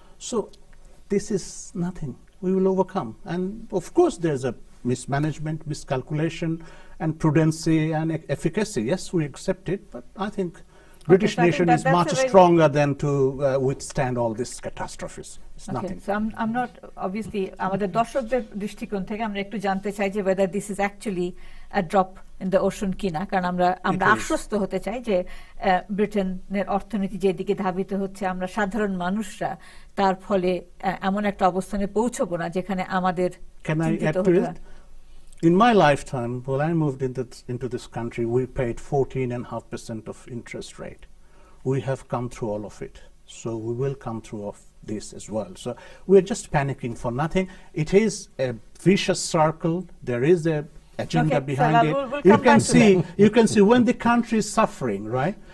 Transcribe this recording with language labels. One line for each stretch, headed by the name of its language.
English: So this is nothing. We will overcome. And of course there's a mismanagement, miscalculation, and prudency and efficacy. Yes, we accept it, but I think British nation is much stronger than to withstand all these catastrophes. It's nothing. So I'm not, obviously,
Bangla: আমাদের দর্শকদের দৃষ্টিকোণ থেকে আমরা একটু জানতে চাই যে
English: whether this is actually a drop in the ocean
Bangla: কিনা, কারণ আমরা আশ্বস্ত হতে চাই যে ব্রিটেনের অর্থনীতি যেদিকে ধাবিত হচ্ছে, আমরা সাধারণ মানুষরা তার ফলে এমন একটা অবস্থানে পৌঁছবো না যেখানে আমাদের চিন্তিত হতে হয়।
English: In my lifetime, when I moved into this country, we paid 14.5% of interest rate. We have come through all of it. So we will come through of this as well. So we're just panicking for nothing. It is a vicious circle. There is a agenda behind it. You can see when the country is suffering, right?